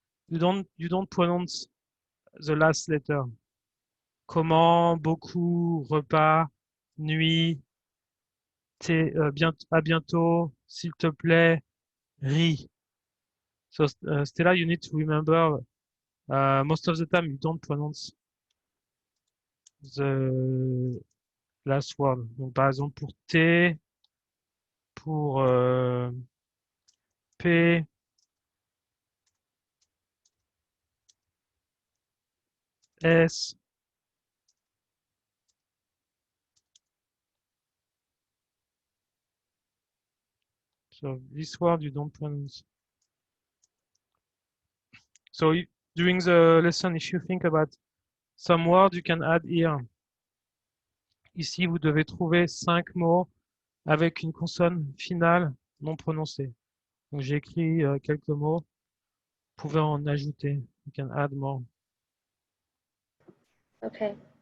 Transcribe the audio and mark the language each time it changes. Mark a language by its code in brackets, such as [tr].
[en] You don't pronounce the last letter. [fr] Comment, beaucoup, repas, nuit, à bientôt, s'il te plaît, riz. [en] So, Stella, you need to remember, most of the time you don't pronounce the last word. [fr] Donc, par exemple, pour T, pour P, S. [en] So, this word you don't pronounce. So, during the lesson, if you think about some word, you can add here. [fr] Ici, vous devez trouver 5 mots avec une consonne finale non prononcée. Donc, j'ai écrit quelques mots. Vous pouvez en ajouter. [en] You can add more. Okay.